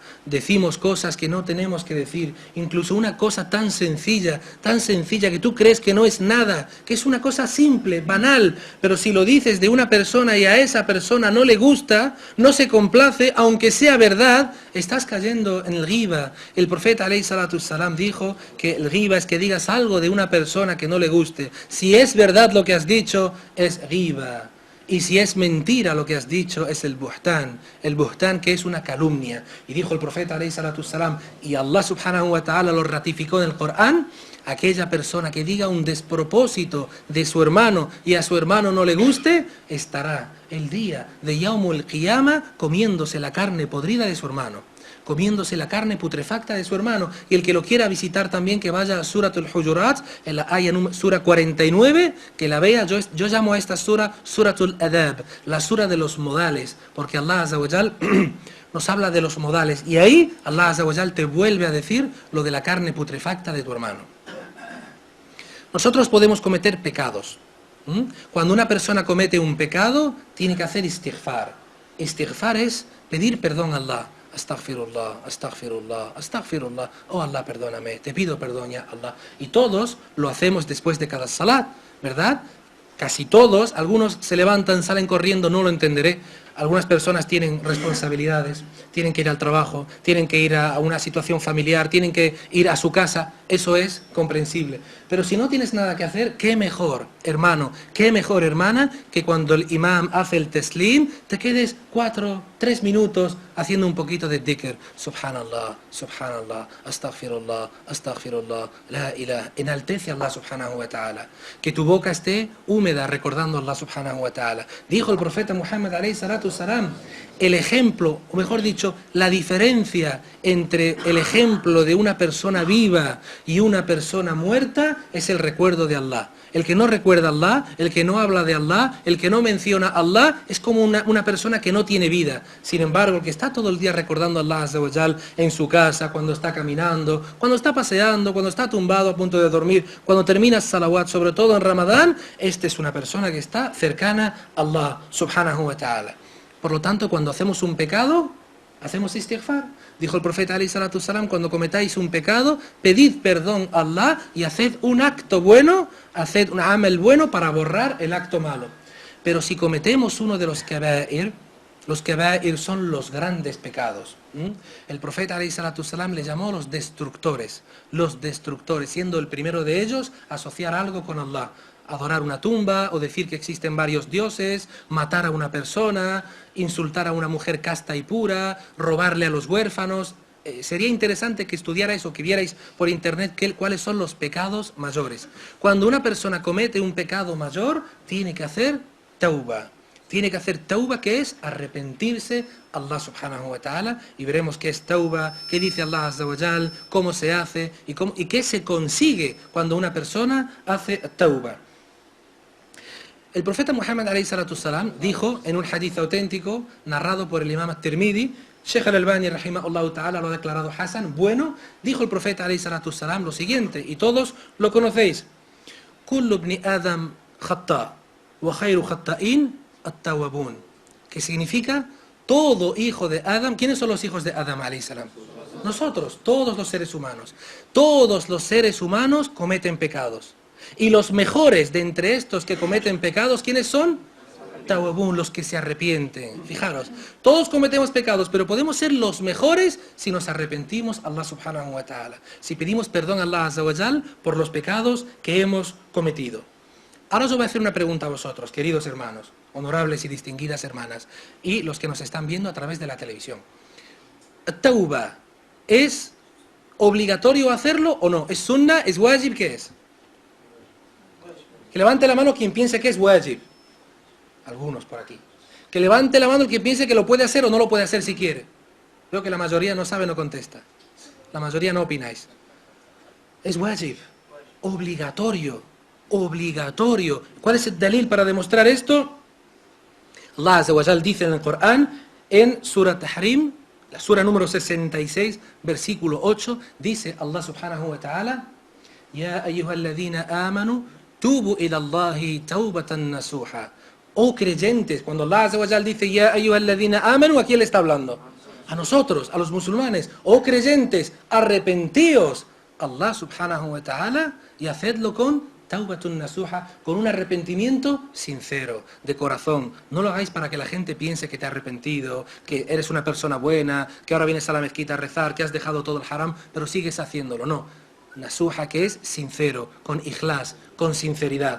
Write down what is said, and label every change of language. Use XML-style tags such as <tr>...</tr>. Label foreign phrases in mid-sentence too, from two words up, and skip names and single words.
<es>Decimos cosas que no tenemos que decir, incluso una cosa tan sencilla que tú crees que no es nada, que es una cosa simple, banal, pero si lo dices de una persona y a esa persona no le gusta, no se complace, aunque sea verdad, estás cayendo en el ghiba. El profeta</es> <ar>عليه الصلاة السلام</ar> <es>dijo que el ghiba es que digas algo de una persona que no le guste. Si es verdad lo que has dicho, es ghiba. Y si es mentira lo que has dicho, es el buhtán que es una calumnia. Y dijo el profeta</es> <ar>عليه الصلاة السلام,</ar> <es>y</es> <ar>الله سبحانه وتعالى</ar> <es>lo ratificó en el Corán, aquella persona que diga un despropósito de su hermano y a su hermano no le guste, estará el día de</es> <ar>يوم القيامة</ar> <es>comiéndose la carne podrida de su hermano, comiéndose la carne putrefacta de su hermano. Y el que lo quiera visitar también, que vaya a</es> <ar>سورة الحجرات,</ar> <es>en la aya sura 49, que la vea. Yo llamo a esta sura</es> <ar>سورة الأدب,</ar> <es>la sura de los modales, porque</es> <ar>الله عز وجل</ar> <es>nos habla de los modales, y ahí</es> <ar>الله عز وجل</ar> <es>te vuelve a decir lo de la carne putrefacta de tu hermano. Nosotros podemos cometer pecados. Cuando una persona comete un pecado, tiene que hacer istighfar. Istighfar es pedir perdón a Allah.</es> <ar>أستغفر الله، أستغفر الله، أستغفر الله.</ar> <es>Oh Allah, perdóname, te pido perdón</es> <ar>يا الله.</ar> <es>Y todos lo hacemos después de cada salat, ¿verdad? Casi todos, algunos se levantan, salen corriendo, no lo entenderé. Algunas personas tienen responsabilidades, tienen que ir al trabajo, tienen que ir a una situación familiar, tienen que ir a su casa. Eso es comprensible. Pero si no tienes nada que hacer, qué mejor, hermano, qué mejor, hermana, que cuando el imam hace el teslim, te quedes 3 minutos haciendo un poquito de dhikr.</es> <ar>سبحان الله، سبحان الله، أستغفر الله، أستغفر الله, لا إله.</ar> <es>Enaltece a</es> <ar>الله سبحانه وتعالى.</ar> <es>Que tu boca esté húmeda recordando a</es> <ar>الله سبحانه وتعالى.</ar> <es>Dijo el profeta Muhammad</es> <ar>عليه الصلاة السلام,</ar> <es>el ejemplo, o mejor dicho, la diferencia entre el ejemplo de una persona viva y una persona muerta es el recuerdo de Allah. El que no recuerda a Allah, el que no habla de Allah, el que no menciona a Allah, es como una persona que no tiene vida. Sin embargo, el que está todo el día recordando a</es> <ar>الله عز وجل</ar> <es>en su casa, cuando está caminando, cuando está paseando, cuando está tumbado a punto de dormir, cuando termina salawat, sobre todo en Ramadán, esta es una persona que está cercana a</es> <ar>الله سبحانه وتعالى.</ar> <es>Por lo tanto, cuando hacemos un pecado, hacemos istighfar. Dijo el profeta</es> <ar>عليه الصلاة السلام,</ar> <es>cuando cometáis un pecado, pedid perdón a Allah y haced un acto bueno, haced un amal bueno para borrar el acto malo. Pero si cometemos uno de los kaba'ir son los grandes pecados. El profeta</es> <ar>عليه الصلاة السلام</ar> <es>le llamó los destructores, siendo el primero de ellos asociar algo con Allah. Adorar una tumba o decir que existen varios dioses, matar a una persona, insultar a una mujer casta y pura, robarle a los huérfanos. Sería interesante que estudiara eso, que vierais por internet cuáles son los pecados mayores. Cuando una persona comete un pecado mayor, tiene que hacer tauba. Tiene que hacer tauba, que es arrepentirse a</es> <ar>الله سبحانه وتعالى,</ar> <es>y veremos qué es tauba, qué dice</es> <ar>الله عز وجل,</ar> <es>cómo se hace y qué se consigue cuando una persona hace tauba. El profeta Muhammad</es> <ar>عليه الصلاة السلام</ar> <es>dijo en un hadith auténtico narrado por el</es> <ar>الإمام الترمذي,</ar> <es>Sheikh al-Albani</es> <ar>رحمه الله تعالى</ar> <es>lo ha declarado hasan, bueno, dijo el profeta</es> <ar>عليه الصلاة السلام</ar> <es>lo siguiente, y todos lo conocéis:</es> <ar>كل ابن آدم خطاء وخير خطائين التوابون,</ar> <es>que significa todo hijo de Adam. ¿Quiénes son los hijos de Adam</es> <ar>عليه السلام?</ar> <es>Nosotros, todos los seres humanos. Todos los seres humanos cometen pecados. Y los mejores de entre estos que cometen pecados, ¿quiénes son? Tawwabun, los que se arrepienten. Fijaros, todos cometemos pecados, pero podemos ser los mejores si nos arrepentimos a</es> <ar>الله سبحانه وتعالى.</ar> <es>Si pedimos perdón a</es> <ar>الله عز وجل</ar> <es>por los pecados que hemos cometido. Ahora os voy a hacer una pregunta a vosotros, queridos hermanos, honorables y distinguidas hermanas, y los que nos están viendo a través de la televisión. Tauba, ¿es obligatorio hacerlo o no? ¿Es sunna? ¿Es wajib? ¿Qué es? Que levante la mano quien piense que es wajib. Algunos por aquí. Que levante la mano el que piense que lo puede hacer o no lo puede hacer si quiere. Veo que la mayoría no sabe, no contesta. La mayoría no opináis. Es wajib. Obligatorio. Obligatorio. ¿Cuál es el dalil para demostrar esto?</es> <ar>الله عز وجل</ar> <es>dice en el Corán, en</es> <ar>سورة التحريم,</ar> <es>la sura número 66, versículo 8, dice</es> <ar>الله سبحانه وتعالى: يا أيها الذين آمنوا توبوا إلى الله توبة نصوحا.</ar> <es>Oh creyentes, cuando</es> <ar>الله عز وجل</ar> <es>dice</es> <ar>يا أيها الذين آمنوا,</ar> <es>¿a quién le está hablando? A nosotros, a los musulmanes. Oh creyentes, arrepentíos</es> <ar>الله سبحانه وتعالى</ar> <es>y hacedlo con</es> <ar>توبة نصوحا,</ar> <es>con un arrepentimiento sincero, de corazón. No lo hagáis para que la gente piense que te has arrepentido, que eres una persona buena, que ahora vienes a la mezquita a rezar, que has dejado todo el haram, pero sigues haciéndolo. No. Nasuha, que es sincero, con ikhlas, con sinceridad.</es>